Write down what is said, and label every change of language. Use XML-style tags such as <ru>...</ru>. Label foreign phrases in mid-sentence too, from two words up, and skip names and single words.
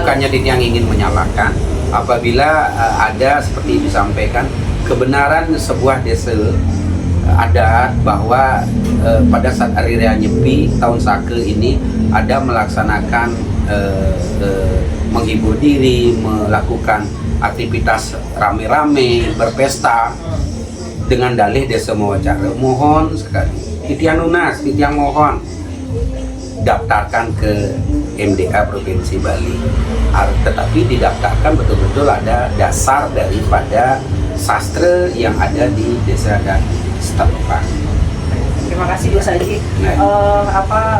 <id>bukannya dia yang ingin menyalahkan. Apabila ada seperti disampaikan kebenaran sebuah desa adat bahwa pada saat hari raya Nyepi tahun Saka ini ada melaksanakan menghibur diri, melakukan aktivitas rame-rame, berpesta dengan dalih desa Mawacara. Mohon sekali,</id> <ban>titiang lunas,</ban> <id>titiang mohon daftarkan ke MDA Provinsi Bali. Tetapi didaftarkan betul-betul ada dasar daripada sastra yang ada di desa dan setempat. Terima kasih Gus Haji. Nah.</id>